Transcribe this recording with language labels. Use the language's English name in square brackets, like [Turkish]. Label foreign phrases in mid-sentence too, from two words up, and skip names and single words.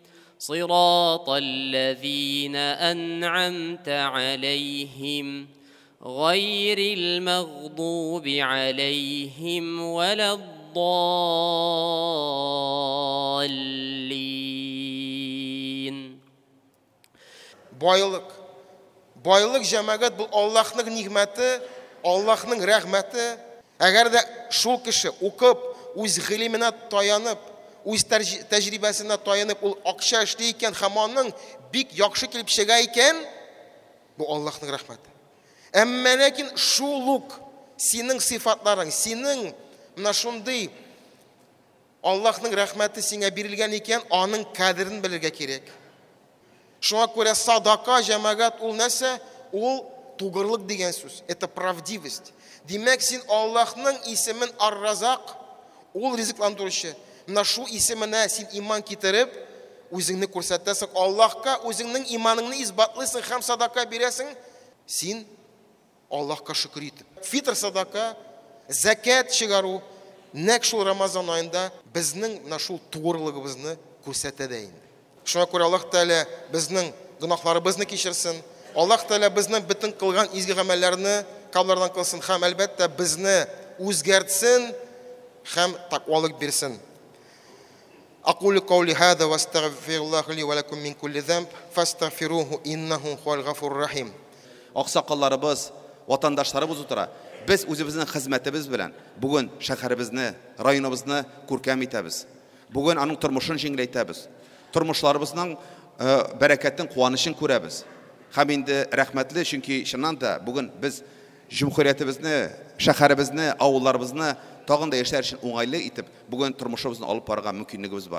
[Arabic] صراط الذين أنعمت عليهم غير المغضوب عليهم ولا الضالين. [Tatar] Байлык җәмәгать бу Аллаһның нигъмәте, Аллаһның рәхмәте. Әгәр дә шул кеше укып, үз гыйлеменә таянып, үз тәҗрибәсенә таянып, ул акча эшли икән, һәм аның бик яхшы килеп чыга икән, бу Аллаһның рәхмәте. Әмма ләкин шул ук синең сыйфатларың, синең менә шундый Аллаһның рәхмәте сиңа бирелгән икән, аның кадерен белергә кирәк. Шуңа күрә садака җәмәгать ул нәрсә? Ул тугырлык дигән сүз. [Russian] Это правдивость. [Tatar] Димәк, син Аллаһның исемен Ар-Разак, ул ризыкландыручы. Менә шул исеменә син иман китереп, үзеңне күрсәтәсең, Аллаһка үзеңнең иманыңны исбатлыйсың һәм садака бирәсең, син Аллаһка шөкер итеп. Фитр садака, закат чыгару, нәкъ шул Рамазан аенда безнең менә шул тугырлыгыбызны күрсәтә дә инде. Шуңа күрә Аллаһ Тәгалә безнең гөнаһларыбызны кичерсен. Аллаһ Тәгалә безнең бөтен кылган изге гамәлләрне кабуллардан кылсын һәм әлбәттә безне үзгәртсен һәм тақвалык бирсен. [Arabic] أقول قولي هذا واستغفر الله لي ولكم من كل ذنب فاستغفروه إنه هو الغفور الرحيم. [Tatar] Аксакалларыбыз, ватандашларыбыз утыра. Без үзебезнең хезмәтебез белән бүген шәһәребезне, районыбызны күркәм итәбез. Бүген аның тормышын җиңеләйтәбез. Тормышларыбызның бәрәкәтен, куанычын күрәбез. Һәм инде рәхмәтле, чөнки чыннан да бүген без җумһуриятебезне, шәһәребезне, авылларыбызны тагын да яшәр өчен уңайлы итеп, бүген тормышыбызны алып барырга мөмкинлегебез бар.